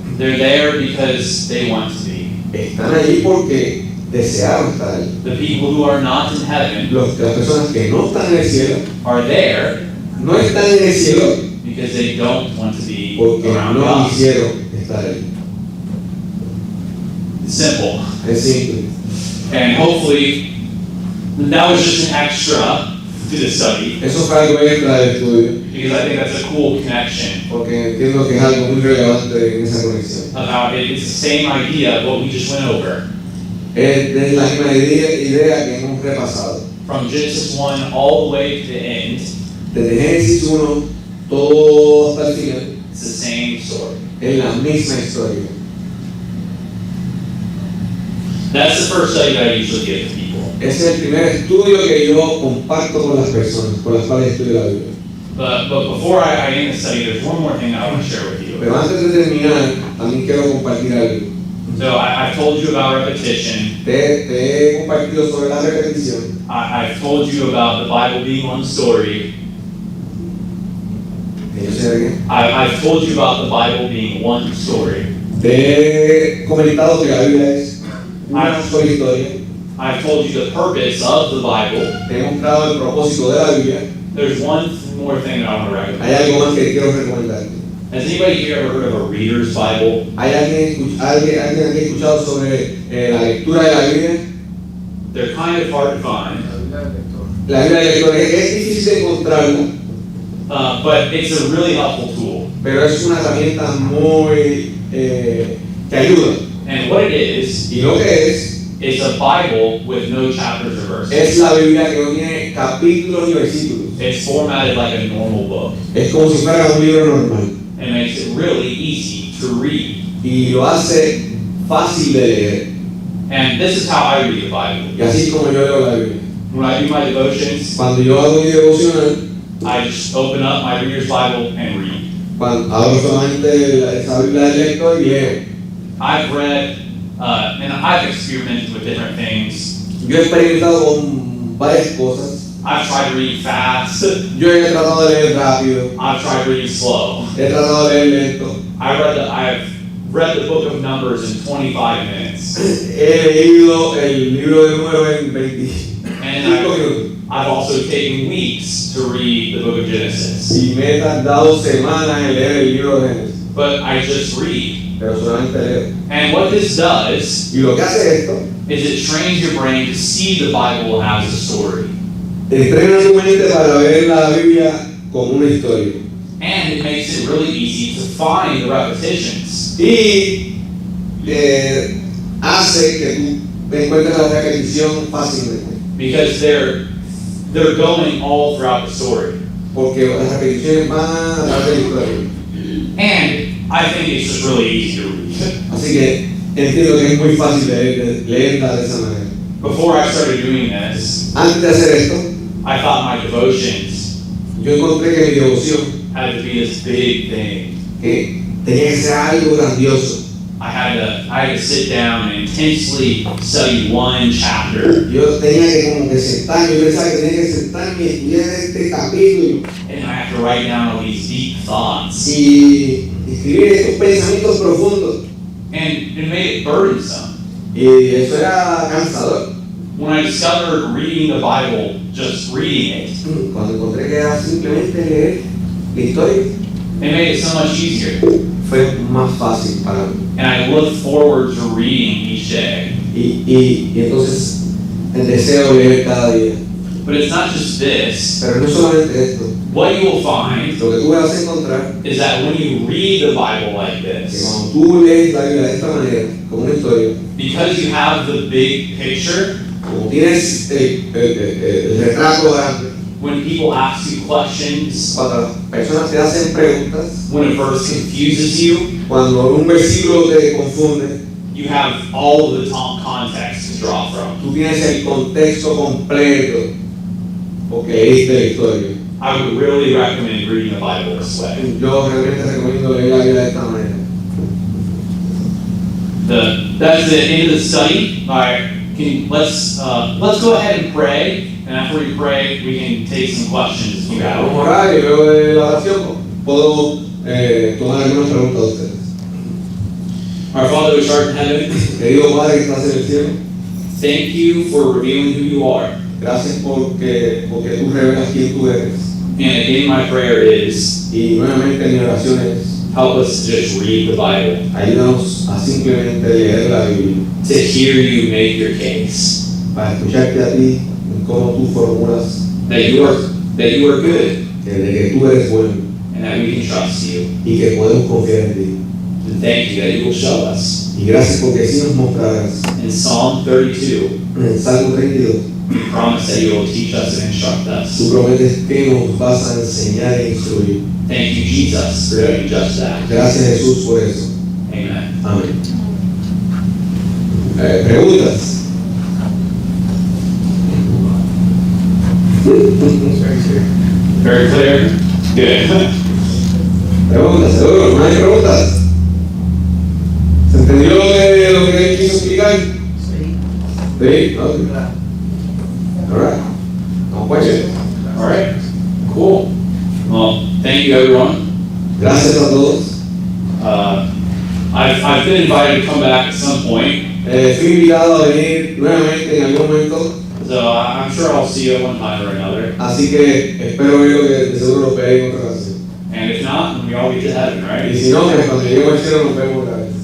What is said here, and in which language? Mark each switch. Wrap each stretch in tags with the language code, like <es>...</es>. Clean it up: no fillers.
<en>they're there because they want to be.</en> <es>están allí porque desearon estar allí.</es> <en>The people who are not in heaven</en> <es>Las personas que no están en el cielo</es> <en>are there</en> <es>no están en el cielo</es> <en>because they don't want to be</en> <es>porque</es> <en>around</en> <es>no</es> <en>God.</en> <es>quisieron estar allí.</es> <en>It's simple.</en> <es>Es simple.</es> <en>And hopefully, that was just an extra to the study</en> <es>Eso fue algo extra del estudio,</es> <en>because I think that's a cool connection</en> <es>porque entiendo que es algo muy relevante en esa conexión.</es> <en>about it. It's the same idea of what we just went over.</en> <es>Es la misma idea que hemos repasado.</es> <en>From Genesis 1 all the way to the end,</en> <es>Desde Génesis 1, todo hasta el final,</es> <en>it's the same story.</en> <es>es la misma historia.</es> <en>That's the first study that I usually give to people.</en> <es>Ese es el primer estudio que yo comparto con las personas con las cuales estudio la Biblia.</es> <en>But before I end the study, there's one more thing I want to share with you.</en> <es>Pero antes de terminar, también quiero compartir algo.</es> <en>So I've told you about repetition.</en> <es>Te he compartido sobre la repetición.</es> <en>I've told you about the Bible being one story.</en> <es>Yo sé de qué.</es> <en>I've told you about the Bible being one story.</en> <es>Te he comentado que la Biblia es una sola historia.</es> <en>I've told you the purpose of the Bible.</en> <es>Te he mostrado el propósito de la Biblia.</es> <en>There's one more thing that I want to recommend.</en> <es>Hay algo más que quiero recomendarte.</es> <en>Has anybody here ever heard of a reader's Bible?</en> <es>¿Hay alguien aquí escuchado sobre la lectura de la Biblia?</es> <en>They're kind of hard to find,</en> <es>La Biblia de lectura es difícil de encontrarla,</es> <en>but it's a really helpful tool.</en> <es>pero es una herramienta muy que ayuda.</es> <en>And what it is,</en> <es>Y lo que es</es> <en>it's a Bible with no chapters or verses.</en> <es>la Biblia que no tiene capítulos ni versículos.</es> <en>It's formatted like a normal book.</en> <es>Es como si fuera un libro normal.</es> <en>And makes it really easy to read.</en> <es>Y lo hace fácil de leer.</es> <en>And this is how I read the Bible.</en> <es>Y así como yo leo la Biblia.</es> <en>When I do my devotions,</en> <es>Cuando yo hago mi devocional,</es> <en>I just open up my reader's Bible and read.</en> <es>cuando abro solamente esa Biblia del lector y leo.</es> <en>I've read, and I've experimented with different things.</en> <es>Yo he experimentado con varias cosas.</es> <en>I've tried to read fast.</en> <es>Yo he tratado de leer rápido.</es> <en>I've tried to read slow.</en> <es>He tratado de leer lento.</es> <en>I've read the book of Numbers in 25 minutes.</en> <es>He leído el libro de Números en 25</es> <en>And</en> <es>minutos.</es> <en>I've also taken weeks to read the book of Genesis.</en> <es>Y me he tardado semanas en leer el libro de Génesis.</es> <en>But I just read.</en> <es>Pero solamente leo.</es> <en>And what this does</en> <es>Y lo que hace esto,</es> <en>is it trains your brain to see the Bible as a story.</en> <es>entrena tu mente para ver la Biblia como una historia.</es> <en>And it makes it really easy to find the repetitions.</en> <es>Y hace que tú encuentres la repetición fácilmente.</es> <en>Because they're going all throughout the story.</en> <es>Porque las repeticiones van a través de la historia.</es> <en>And I think it's just really easy to read.</en> <es>Así que entiendo que es muy fácil leerla de esa manera.</es> <en>Before I started doing this,</en> <es>Antes de hacer esto,</es> <en>I thought my devotions</en> <es>yo encontré que mi devoción</es> <en>had to be this big thing.</en> <es>que tenía que ser algo grandioso.</es> <en>I had to sit down and intensely study one chapter,</en> <es>Yo tenía que como que sentarme, yo pensaba que tenía que sentarme y estudiar este capítulo</es> <en>and I have to write down all these deep thoughts.</en> <es>y escribir estos pensamientos profundos.</es> <en>And it made it burdensome.</en> <es>Y eso era cansador.</es> <en>When I discovered reading the Bible, just reading it,</en> <es>Cuando encontré que era simplemente leer la historia,</es> <en>it made it so much easier.</en> <es>fue más fácil para mí.</es> <en>And I look forward to reading each day.</en> <es>Y entonces el deseo de leer cada día.</es> <en>But it's not just this.</en> <es>Pero no solamente esto.</es> <en>What you will find</en> <es>Lo que tú vas a encontrar</es> <en>is that when you read the Bible like</en> <es>que</es> <en>this,</en> <es>cuando tú lees la Biblia de esta manera, como una historia,</es> <en>because you have the big picture,</en> <es>como tienes el retrato grande,</es> <en>when people ask you questions,</en> <es>cuando las personas te hacen preguntas,</es> <en>when a verse confuses you,</en> <es>cuando un versículo te confunde,</es> <en>you have all of the top context to draw from.</en> <es>tú tienes el contexto completo porque leíste la historia.</es> <en>I would really recommend reading the Bible this way.</en> <es>Yo realmente recomiendo leer la Biblia de esta manera.</es> <en>That's the end of the study. All right, let's go ahead and pray, and after we pray, we can take some questions if you have</en> <es>Vamos</es> <en>them.</en> <es>a orar y luego de la oración puedo tomar algunas preguntas de ustedes.</es> <en>Our Father which art in heaven,</en> <es>Querido Padre que estás en el cielo,</es> <en>thank you for revealing who you are.</en> <es>gracias porque tú revelas quién tú eres.</es> <en>And again, my prayer is</en> <es>Y nuevamente mi oración es,</es> <en>help us to just read the Bible,</en> <es>ayúdanos a simplemente leer la Biblia,</es> <en>to hear you make your case.</en> <es>para escucharte a ti en cómo tú formulas</es> <en>that you are good</en> <es>de que tú eres bueno</es> <en>and that we can trust you.</en> <es>y que podemos confiar en ti.</es> <en>And thank you that you will show us.</en> <es>Y gracias porque así nos mostrarás.</es> <en>In Psalm 32,</en> <es>En el Salmo 32,</es> <en>you promise that you will teach us and instruct us.</en> <es>tú prometes que nos vas a enseñar e instruir.</es> <en>Thank you, Jesus, for doing just that.</en> <es>Gracias Jesús por eso.</es> <en>Amen.</en> <es>Amén. Preguntas.</es> <en>Very clear? Good.</en> <es>Preguntas, seguro, no hay preguntas. ¿Se entendió lo que quiso explicar? Sí. Sí,</es> <en>ok. Alright. No questions. All right. Cool. Well, thank you, everyone.</en> <es>Gracias a todos.</es> <en>I've been invited to come back at some point,</en> <es>Fui invitado a venir nuevamente en algún momento,</es> <en>so I'm sure I'll see you at one time or another.</en> <es>así que espero verlo que de seguro lo veré en otra ocasión.</es> <en>And if not, then we all get to heaven,</en> <es>Y</es> <en>right?</en> <es>si no, pues cuando lleguemos al cielo nos vemos otra vez.</es>